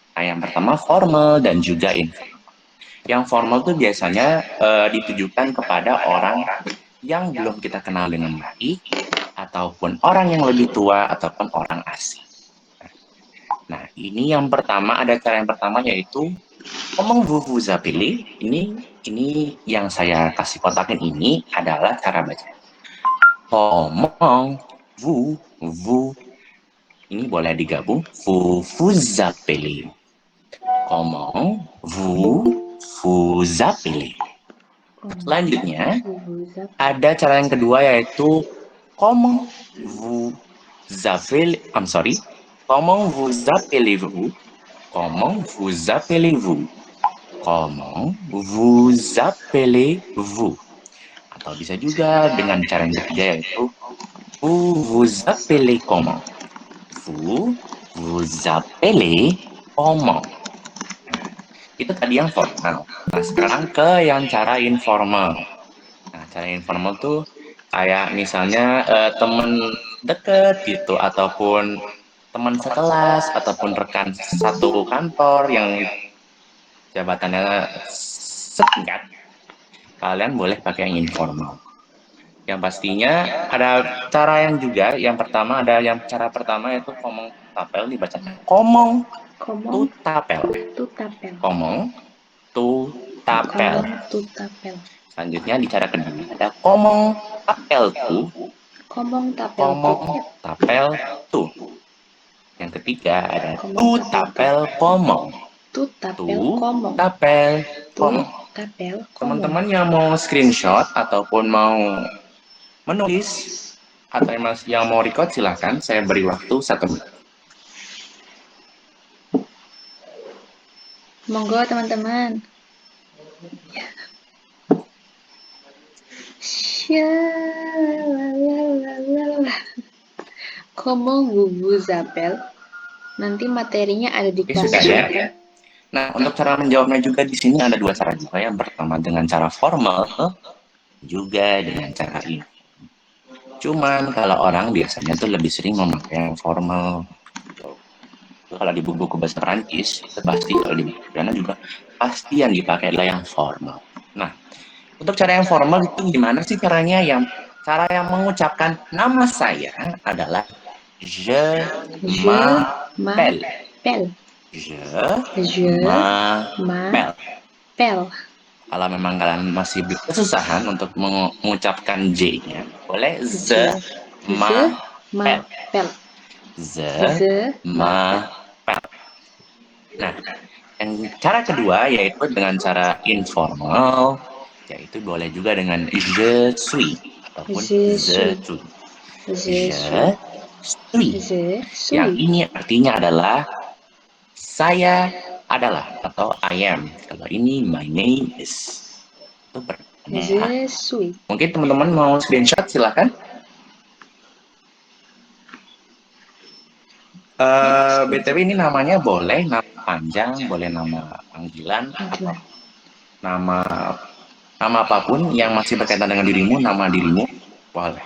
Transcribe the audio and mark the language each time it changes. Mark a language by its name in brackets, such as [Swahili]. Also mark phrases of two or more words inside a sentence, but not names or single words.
[Indonesian] Nah, yang pertama formal dan juga informal. Yang formal tuh biasanya ditujukan kepada orang yang belum kita kenal dengan baik, ataupun orang yang lebih tua, ataupun orang asing. Nah, ini yang pertama, ada cara yang pertama yaitu ngomong [French] vous appelez. [Indonesian] Ini yang saya kasih kotakin ini adalah cara baca. Ngomong vous, ini boleh digabung, [French] vous appelez. Ngomong vous appelez. [Indonesian] Selanjutnya, ada cara yang kedua yaitu [French] comment vous appelez-vous? Comment vous appelez-vous? Comment vous appelez-vous? [Indonesian] Atau bisa juga dengan cara yang ketiga yaitu [French] vous appelez comment? Vous appelez comment? [Indonesian] Itu tadi yang formal. Nah, sekarang ke yang cara informal. Nah, cara informal tuh kayak misalnya teman deket gitu, ataupun teman sekelas, ataupun rekan satu kantor yang jabatannya singkat. Kalian boleh pakai yang informal. Yang pastinya ada cara yang juga, yang pertama ada yang cara pertama yaitu ngomong tapel dibacanya [French] komong tu tapel. Komong tu tapel. [Indonesian] Selanjutnya di cara kedua ada [French] komong tapel tu. Komong tapel tu. [Indonesian] Yang ketiga ada [French] tu tapel komong. Tu tapel komong. [Indonesian] Teman-teman yang mau screenshot ataupun mau menulis atau yang mau record silahkan, saya beri waktu 1 menit. Monggo teman-teman. [French] Comment vous appelez? [Indonesian] Nanti materinya ada di kelas. Sudah ya. Nah, untuk cara menjawabnya juga di sini ada 2 cara juga. Yang pertama dengan cara formal, juga dengan cara ini. Cuman kalau orang biasanya tuh lebih sering memakai yang formal. Kalau di buku bahasa Perancis, itu pasti, kalau di buku Ghana juga pasti yang dipakai adalah yang formal. Nah, untuk cara yang formal itu gimana sih caranya? Cara yang mengucapkan nama saya adalah [French] je m'appelle. Je m'appelle. [Indonesian] Kalau memang kalian masih kesusahan untuk mengucapkan J-nya, boleh [French] ze m'appelle. Ze m'appelle. [Indonesian] Nah, yang cara kedua yaitu dengan cara informal, yaitu boleh juga dengan [French] je suis [Indonesian] ataupun [French] je suis. Je suis. [Indonesian] Yang ini artinya adalah saya adalah atau [English] I am. [Indonesian] Kalau ini [English] my name is. [Indonesian] Itu [French] Je suis. [Indonesian] Mungkin teman-teman mau screenshot silakan. BTW ini namanya boleh nama panjang, boleh nama panggilan, atau nama apapun yang masih berkaitan dengan dirimu, nama dirimu boleh.